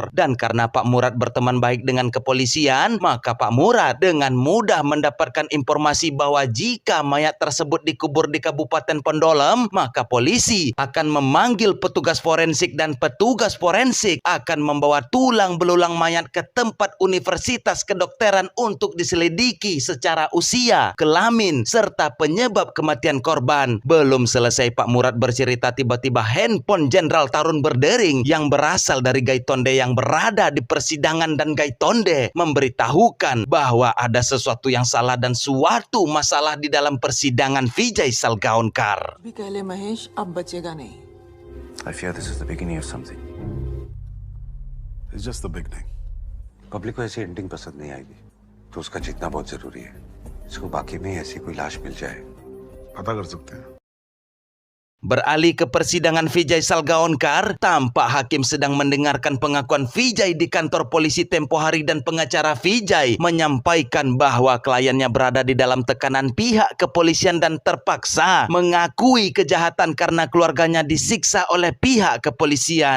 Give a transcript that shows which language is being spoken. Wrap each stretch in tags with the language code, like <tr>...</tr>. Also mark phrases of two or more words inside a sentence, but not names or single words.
<id>Dan karena Pak Murad berteman baik dengan kepolisian, maka Pak Murad dengan mudah mendapatkan informasi bahwa jika mayat tersebut dikubur di Kabupaten Pondolem, maka polisi akan memanggil petugas forensik dan petugas forensik akan membawa tulang belulang mayat ke tempat Universitas Kedokteran untuk diselidiki secara usia, kelamin, serta penyebab kematian korban. Belum selesai Pak Murad bercerita, tiba-tiba handphone Jenderal Tarun berdering yang berasal dari Gaitonde yang berada di persidangan, dan Gaitonde memberitahukan bahwa ada sesuatu yang salah dan suatu masalah di dalam persidangan Vijay Salgaonkar.</id> <en>I fear this is the beginning of something. It's just the beginning.</en> <hi>पब्लिक को ऐसी एंडिंग पसंद नहीं आएगी, तो उसका जीतना बहुत जरूरी है। इसको बाकी में ऐसी कोई लाश मिल जाए, पता कर सकते हैं।</hi> <id>Beralih ke persidangan Vijay Salgaonkar, tampak hakim sedang mendengarkan pengakuan Vijay di kantor polisi tempo hari, dan pengacara Vijay menyampaikan bahwa kliennya berada di dalam tekanan pihak kepolisian dan terpaksa mengakui kejahatan karena keluarganya disiksa oleh pihak kepolisian.</id>